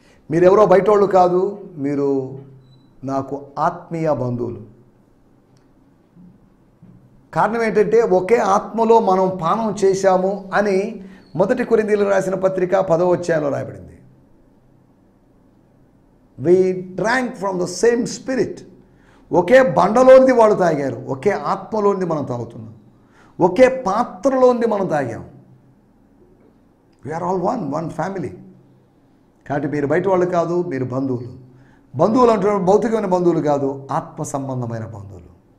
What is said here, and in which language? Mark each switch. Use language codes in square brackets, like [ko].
[te] మీరెవరో బయటోళ్ళు కాదు, మీరు నాకు ఆత్మీయ బంధువులు. కారణం ఏంటంటే ఒకే ఆత్మలో మనం పానం చేశాము అని 1 కొరింథీయులకు రాసిన పత్రిక 10వ అధ్యాయంలో రాయబడింది. [en] We drank from the same spirit. [te] ఒకే బండలోనిది వాళ్ళు తాగారు, ఒకే ఆత్మలోనిది మనం తాగుతున్నాం, ఒకే పాత్రలోనిది మనం తాగాం. [en] We are all one family. [te] కాబట్టి మీరు బయట వాళ్ళు కాదు, మీరు బంధువులు. బంధువులు అంటే భౌతికమైన బంధువులు కాదు, ఆత్మ సంబంధమైన బంధువులు.